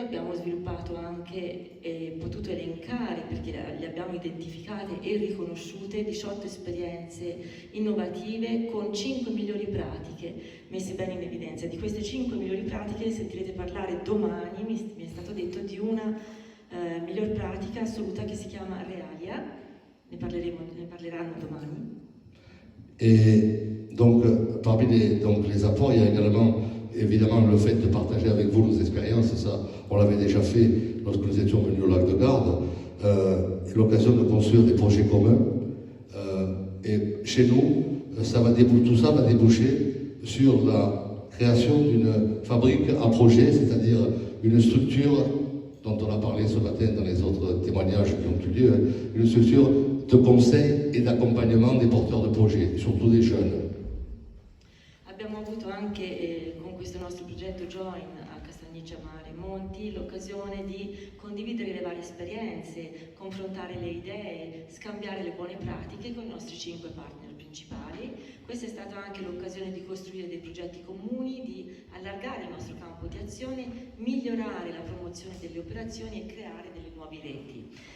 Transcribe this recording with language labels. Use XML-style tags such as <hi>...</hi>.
<it>Abbiamo sviluppato anche e potuto elencare, perché le abbiamo identificate e riconosciute, 18 esperienze innovative con 5 migliori pratiche messe bene in evidenza. Di queste 5 migliori pratiche sentirete parlare domani, mi è stato detto, di una miglior pratica assoluta che si chiama Realia, ne parleranno domani.</it> <fr>Et donc, parmi les apports, il y a évidemment le fait de partager avec vous nos expériences. Ça, on l'avait déjà fait lorsque nous étions venus au lac de Garde, l'occasion de construire des projets communs. Et chez nous, tout ça va déboucher sur la création d'une fabrique à projet, c'est-à-dire une structure dont on a parlé ce matin dans les autres témoignages qui ont eu lieu, une structure de conseil et d'accompagnement des porteurs de projets, surtout des jeunes.</fr> <it>Abbiamo avuto anche con questo nostro progetto Join a Castagniccia Mare Monti l'occasione di condividere le varie esperienze, confrontare le idee, scambiare le buone pratiche con i nostri 5 partner principali. Questa è stata anche l'occasione di costruire dei progetti comuni, di allargare il nostro campo di azione, migliorare la promozione delle operazioni e creare delle nuove reti.</it>